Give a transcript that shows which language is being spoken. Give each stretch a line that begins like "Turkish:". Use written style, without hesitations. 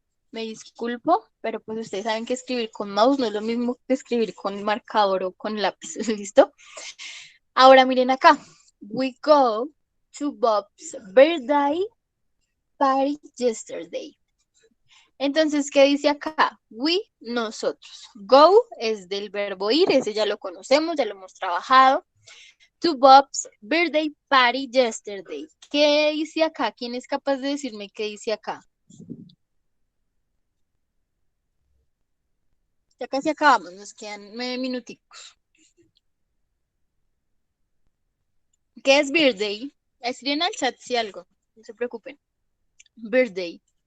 Spanish: Me disculpo, pero pues ustedes saben que escribir con mouse no es lo mismo que escribir con marcador o con lápiz. ¿Listo? Ahora miren acá.
English: We go to Bob's birthday party yesterday.
Spanish: Entonces, ¿qué dice acá? We, nosotros. Go es del verbo ir, ese ya lo conocemos, ya lo hemos trabajado.
English: To Bob's birthday party yesterday.
Spanish: ¿Qué dice acá? ¿Quién es capaz de decirme qué dice acá? Ya casi acabamos, nos quedan 9 minuticos. ¿Qué es birthday? Escriben al chat si algo, no se preocupen. Birthday.